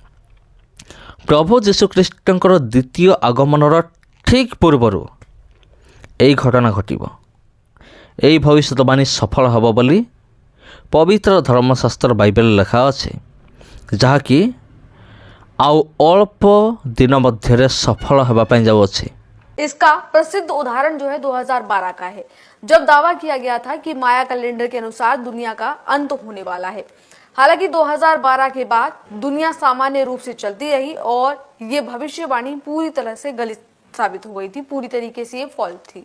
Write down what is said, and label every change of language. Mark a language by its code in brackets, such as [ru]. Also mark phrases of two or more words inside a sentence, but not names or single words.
[or] ପ୍ରଭୁ ଯୀଶୁଖ୍ରୀଷ୍ଟଙ୍କର ଦ୍ୱିତୀୟ ଆଗମନର ଠିକ୍ ପୂର୍ବରୁ ଏହି ଘଟଣା ଘଟିବ। ଏହି ଭବିଷ୍ୟତବାଣୀ ସଫଳ ହେବ ବୋଲି ପବିତ୍ର ଧର୍ମଶାସ୍ତ୍ର ବାଇବେଲରେ ଲେଖା ଅଛି, ଯାହାକି ଆଉ ଅଳ୍ପ ଦିନ ମଧ୍ୟରେ ସଫଳ ହେବା ପାଇଁ ଯାଉଅଛି। [hi] इसका प्रसिद्ध उदाहरण जो है 2012 का है, जब दावा किया गया था कि माया कैलेंडर के अनुसार दुनिया का अंत होने वाला है। हालांकि 2012 के बाद दुनिया सामान्य रूप से चलती रही और ये भविष्यवाणी पूरी तरह से गलत साबित हो गई थी, पूरी तरीके से ये फॉल्स थी।